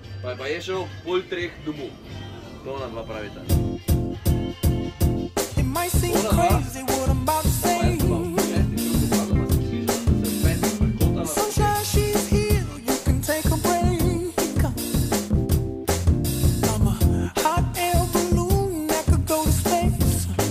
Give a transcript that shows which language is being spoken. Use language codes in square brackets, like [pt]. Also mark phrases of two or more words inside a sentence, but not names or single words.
[sl] pa je šel pol 3 domov. To ona dva pravita. [en] It might seem crazy what I'm about to say. Sunshine, she's here, you can take a break. I'm a hot air balloon that could go to space.